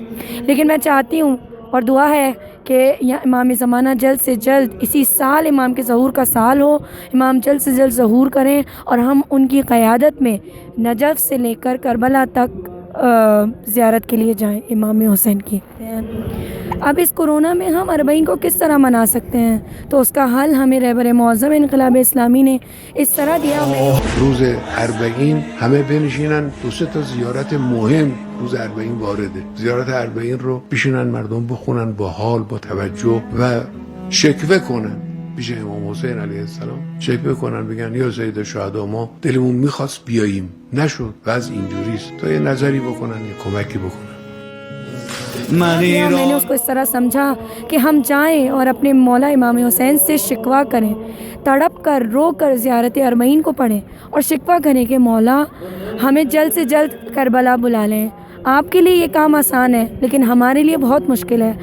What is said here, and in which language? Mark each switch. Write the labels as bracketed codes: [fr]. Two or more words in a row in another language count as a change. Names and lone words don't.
[ur] لیکن میں چاہتی ہوں اور دعا ہے کہ امام زمانہ جلد سے جلد اسی سال امام کے ظہور کا سال ہو, امام جلد سے جلد ظہور کریں اور ہم ان کی قیادت میں نجف سے لے کر کربلا تک زیارت کے لیے جائیں امام حسین کی. اب اس کورونا میں ہم 40 کو کس طرح منا سکتے ہیں, تو اس کا حل ہمیں رہبر معظم انقلاب اسلامی نے اس طرح دیا. [fa] روز 40 همه بنشینن دو سه تا زیارت مهم روز 40 وارده. زیارت 40 رو بشینن مردم بخونن با حال با توجه و شکوه کنن پیش امام حسین [ar] علیه السلام, [fa] شکوه کنن بگن یا سید الشهدا ما دلمون میخواست بیاییم نشد و از اینجوریست, تا یه نظری بکنن یه کمکی بکنن. [ur] میں نے اس کو اس طرح سمجھا کہ ہم جائیں اور اپنے مولا امام حسین سے شکوہ کریں, تڑپ کر رو کر زیارت 40 کو پڑھیں اور شکوہ کریں کہ مولا ہمیں جلد سے جلد کربلا بلا لیں. آپ کے لیے یہ کام آسان ہے لیکن ہمارے لیے بہت مشکل ہے.